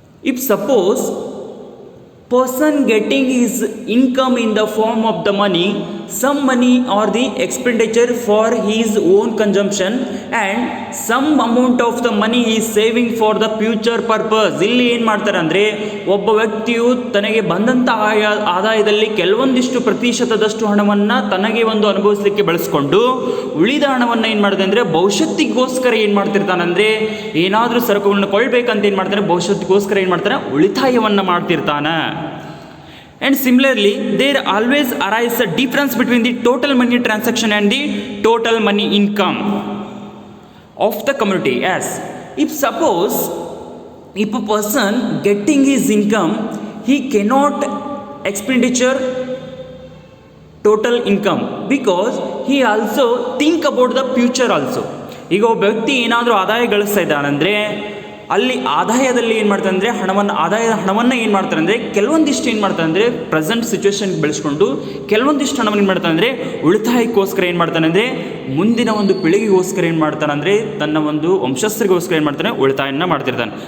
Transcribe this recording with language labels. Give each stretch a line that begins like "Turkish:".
English: If suppose person getting his income in the form of the money, some money or the expenditure for his own consumption and some amount of the money he is saving for the future purpose.
Kannada: ಇಲ್ಲಿ ಏನು ಮಾಡ್ತಾರೆ ಅಂದರೆ ಒಬ್ಬ ವ್ಯಕ್ತಿಯು ತನಗೆ ಬಂದಂಥ ಆದಾಯದಲ್ಲಿ ಕೆಲವೊಂದಿಷ್ಟು ಪ್ರತಿಶತದಷ್ಟು ಹಣವನ್ನು ತನಗೆ ಒಂದು ಅನುಭವಿಸಲಿಕ್ಕೆ ಬಳಸ್ಕೊಂಡು ಉಳಿದ ಹಣವನ್ನು ಏನು ಮಾಡಿದೆ ಅಂದರೆ ಭವಿಷ್ಯತ್ತಿಗೋಸ್ಕರ ಏನು ಮಾಡ್ತಿರ್ತಾನಂದರೆ ಏನಾದರೂ ಸರಕುಗಳನ್ನು ಕೊಳ್ಳಬೇಕಂತ ಏನು ಮಾಡ್ತಾನೆ ಭವಿಷ್ಯತ್ತಿಗೋಸ್ಕರ ಏನು ಮಾಡ್ತಾನೆ ಉಳಿತಾಯವನ್ನು ಮಾಡ್ತಿರ್ತಾನೆ.
English: And similarly, there always arises a difference between the total money transaction and the total money income of the community. As if suppose if a person getting his income, he cannot expenditure total income because he also think about the future also.
Kannada: ಈಗ ಒಬ್ಬ ವ್ಯಕ್ತಿ ಏನಾದರೂ ಆದಾಯ ಗಳಿಸ್ತಾ ಇದ್ದಾನಂದರೆ ಅಲ್ಲಿ ಆದಾಯದಲ್ಲಿ ಏನು ಮಾಡ್ತಾರೆ ಅಂದರೆ ಹಣವನ್ನು ಏನು ಮಾಡ್ತಾರೆ ಅಂದರೆ ಕೆಲವೊಂದಿಷ್ಟು ಏನು ಮಾಡ್ತಾರೆ ಅಂದರೆ ಪ್ರೆಸೆಂಟ್ ಸಿಚುವೇಶನ್ಗೆ ಬೆಳೆಸ್ಕೊಂಡು ಕೆಲವೊಂದಿಷ್ಟು ಹಣವನ್ನು ಏನು ಮಾಡ್ತಾನೆ ಅಂದರೆ ಉಳಿತಾಯಕ್ಕೋಸ್ಕರ ಏನು ಮಾಡ್ತಾನೆ ಅಂದರೆ ಮುಂದಿನ ಒಂದು ಪೀಳಿಗೆಗೋಸ್ಕರ ಏನು ಮಾಡ್ತಾನೆ ಅಂದರೆ ತನ್ನ ಒಂದು ವಂಶಸ್ಥರಿಗೋಸ್ಕರ ಏನು ಮಾಡ್ತಾನೆ ಉಳಿತಾಯನ ಮಾಡ್ತಿರ್ತಾನೆ.